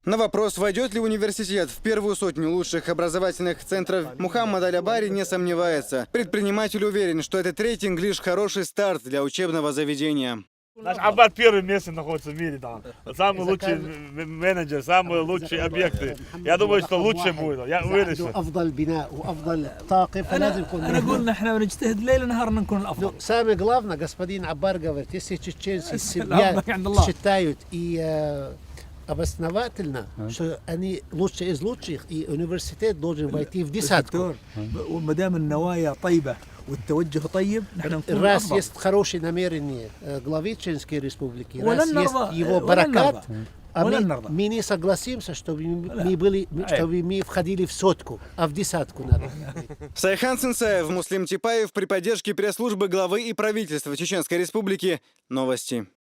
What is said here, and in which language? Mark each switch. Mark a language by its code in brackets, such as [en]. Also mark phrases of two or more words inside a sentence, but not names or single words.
[ru] На вопрос, войдет ли университет в первую сотню лучших образовательных центров, Мухаммад Аль-Абари не сомневается. Предприниматель уверен, что этот рейтинг лишь хороший старт для учебного заведения. Наш Аббат первое место находится в мире там. Самый лучший менеджер, самые лучшие объекты. Я думаю, что лучше будет. Я уверен, что... [ar] أفضل بناء وأفضل طاقم فلازم يكون أنا قلنا إحنا بنجتهد ليل نهار نكون الأفضل. [ru] Самое главное, господин Аббар говорит, если чеченцы Слава Аллаху. считают и обосновательно, что они лучшие из лучших, и университет должен войти в десятку. [ar] وما دام النوايا طيبة والتوجه طيب نحن نكون [ru] Раз [ar] الأفضل. [ru] есть хорошее намерение главы Чеченской Республики, [ar] ولن [ru] раз есть [ar] نرضى- [ru] его [ar] ولن [ru] баракат, [ar] نرضى. [ru] а [ar] ولن نرضى. [ru] мы не согласимся, чтобы мы входили в сотку, а в десятку надо. Сайхан Цинцаев, Муслим Типаев при поддержке пресс-службы главы и правительства Чеченской Республики. Новости.